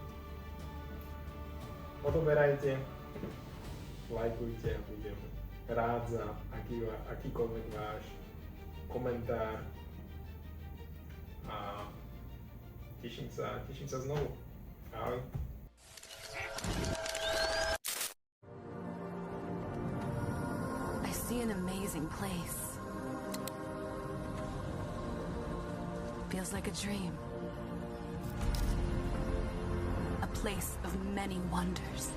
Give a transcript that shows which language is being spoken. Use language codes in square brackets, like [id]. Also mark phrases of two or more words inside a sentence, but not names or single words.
[sk] Odoberajte, lajkujte a budem rád za akýkoľvek váš komentár a teším sa znovu. Ahoj. [en] I see an amazing place. Feels like a dream. A place of many wonders.